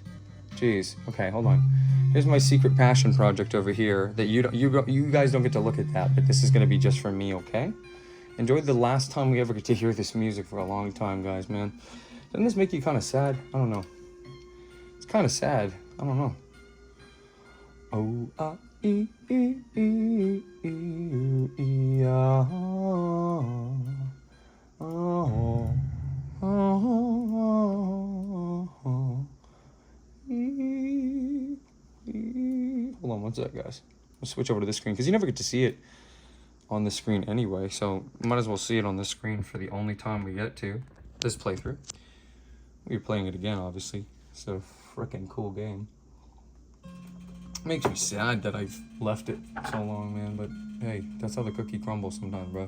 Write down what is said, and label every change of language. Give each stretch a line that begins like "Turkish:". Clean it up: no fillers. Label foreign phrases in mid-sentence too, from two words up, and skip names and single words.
English: Jeez. Okay, hold on. Here's my secret passion project over here that you guys don't get to look at that, but this is gonna be just for me, okay? Enjoyed the last time we ever get to hear this music for a long time, guys, man. Doesn't this make you kind of sad? I don't know. It's kind of sad. I don't know. Oh, e, e, e, e, e, ah, oh, oh, e, e. Hold on one sec, guys. I'll switch over to this screen because you never get to see it on the screen anyway, so might as well see it on this screen for the only time we get to this playthrough. We're playing it again, obviously. It's a freaking cool game. Makes me sad that I've left it so long, man, but hey, that's how the cookie crumbles sometimes, bro.